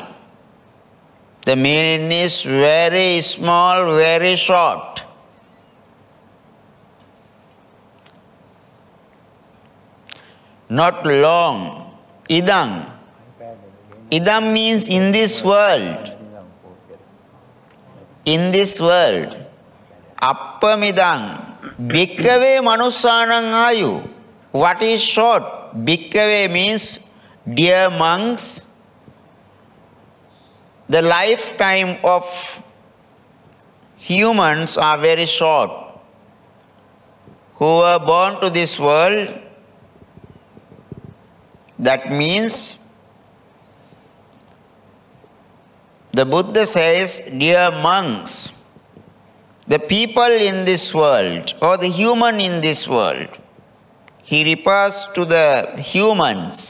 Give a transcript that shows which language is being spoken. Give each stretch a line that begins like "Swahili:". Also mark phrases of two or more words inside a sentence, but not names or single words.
English: The meaning is very small, very short. not long,
Pali: Idang.
English: Idam means in this world. In this world.
Pali: Appamidang. Bhikkave manussanang ayu.
English: What is short? Bhikkave means, dear monks, the lifetime of humans are very short. Who were born to this world, that means, the Buddha says, dear monks, the people in this world or the human in this world, he refers to the humans.